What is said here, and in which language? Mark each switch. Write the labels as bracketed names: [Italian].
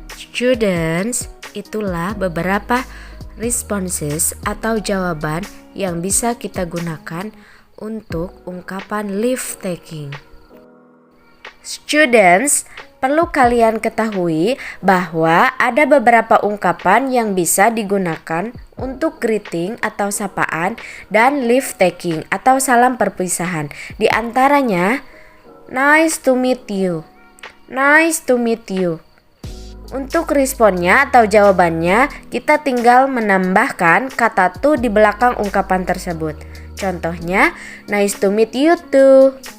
[Indonesian] Students, itulah beberapa responses atau jawaban yang bisa kita gunakan untuk ungkapan leave taking. Students, perlu kalian ketahui bahwa ada beberapa ungkapan yang bisa digunakan untuk greeting atau sapaan dan leave taking atau salam perpisahan. Di antaranya, [English] nice to meet you. Nice to meet you. [Indonesian] Untuk responnya atau jawabannya, kita tinggal menambahkan kata to di belakang ungkapan tersebut. [English] Contohnya, nice to meet you too.